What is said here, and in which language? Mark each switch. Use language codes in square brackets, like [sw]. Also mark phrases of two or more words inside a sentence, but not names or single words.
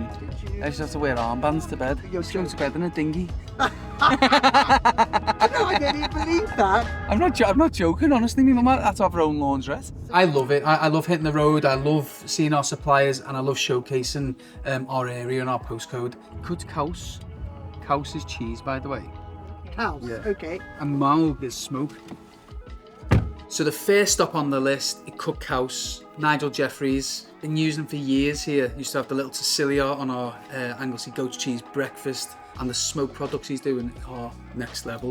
[en] I used to have to wear armbands to bed. I used to go to bed in a dinghy. No, I didn't believe that. I'm not joking, honestly. My mum had to have her own laundrette. I love it. I love hitting the road. I love seeing our suppliers, and I love showcasing our area and our postcode. Cwt Caws. Caws is cheese, by the way. Cows, Yeah. okay. And Marram is smoke. So the first stop on the list is Cwt Caws. Nigel Jeffries. Been using them for years here. Used to have the little Sicilia on our Anglesey goat cheese breakfast. And the smoke products he's doing are next level.